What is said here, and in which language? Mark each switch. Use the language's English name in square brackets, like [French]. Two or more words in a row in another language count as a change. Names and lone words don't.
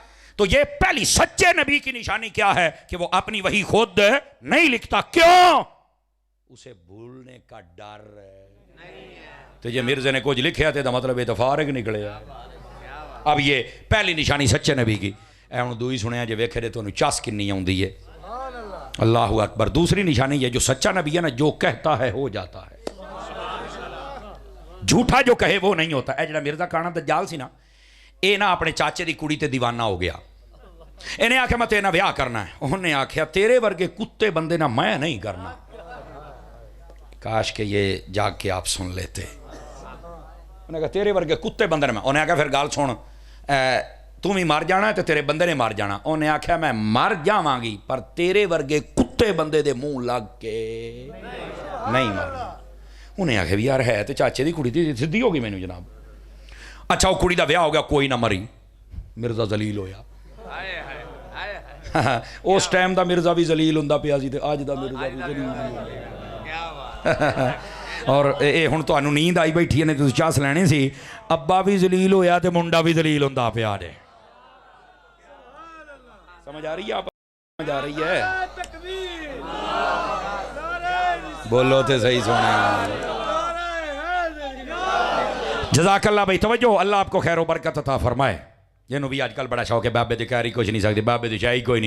[Urdu] تو یہ پہلی سچے نبی کی نشانی کیا ہے کہ وہ اپنی وحی خود نہیں لکھتا. کیوں؟ اسے بھولنے کا ڈر ہے. تو یہ مرزا نے کچھ لکھیا تھے تو مطلب اتفارق نکلے. اب یہ پہلی نشانی سچے نبی کی. [Punjabi] اے ہن دوئی سنیا جے ویکھے دے تو چس کنی آوندی ہے. [Arabic] اللہ اکبر. [Urdu] دوسری نشانی یہ جو سچا نبی ہے نا جو کہتا ہے ہو جاتا ہے, جھوٹا جو کہے وہ نہیں ہوتا. [Punjabi] اے جڑا مرزا کانا دجال سی نا, اے نا اپنے چاچے دی کڑی تے دیوانہ ہو گیا. انہیں آکھیا میں تیرے بیاہ کرنا ہے. انہوں نے آکھیا تیرے ورگے کتے بندے نا میں نہیں کرنا. [Urdu] کاش کہ یہ جاگ کے آپ سن لیتے. [Punjabi] انہیں کہا تیرے ورگے کتے بندے نے میں. انہیں آکھیا پھر گال سن, تم ہی مار جانا ہے تو تیرے بندے نے مار جانا. انہیں آکھیا میں مر جاواں گی پر تیرے ورگے کتے بندے دے منہ لگ کے نہیں مارنا. انہیں آکھیا یار ہے تو چاچے دی کڑی تھی, سدھی ہوگی مینوں جناب. اچھا وہ کڑی دا بیاہ ہو گیا, کوئی نہ مری. مرزا ذلیل ہویا. اس ٹائم دا مرزا بھی ذلیل ہوندا پیا سی تے اج دا مرزا بھی ذلیل ہویا. اور اے ہن تانوں نیند آئی بیٹھی نے تسی چاس لینے سی. ابا بھی ذلیل ہویا تے منڈا بھی ذلیل ہوندا پیا جے. [Urdu] سمجھ آ رہی ہے؟ آپ سمجھ آ رہی ہے؟ [Punjabi] بولو تے صحیح سونا. [Arabic] جزاک اللہ بھائی. [Urdu] توجہ, اللہ آپ کو خیر و برکت عطا فرمائے. جنہوں بھی آج کل بڑا شوق ہے [Punjabi] بابے دی کہری کچھ نہیں سکتے, بابے دی شاہی کوئی نہیں.